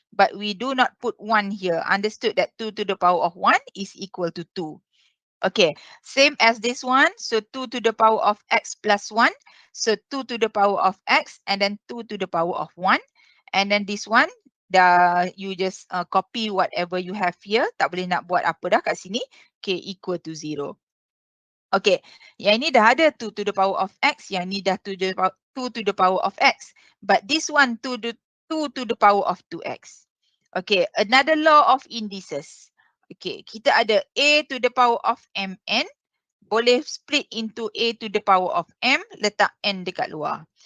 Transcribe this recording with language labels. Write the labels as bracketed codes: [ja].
[en] But we do not put 1 here. Understood that 2 to the power of 1 is equal to 2. Okay, same as this one. So 2 to the power of x plus 1. So 2 to the power of x and then 2 to the power of 1. And then this one, you just copy whatever you have here. [ms] Tak boleh nak buat apa dah kat sini. [en] Okay, equal to 0. Okay, [ms] yang ini dah ada [en] 2 to the power of x. [ms] Yang ini dah [en] 2 to the power of x. But this one 2 to the power of 2x. Okay, another law of indices. Okay, [ms] kita ada [en] a to the power of mn. Boleh split into a to the power of m, [ms] letak n dekat luar.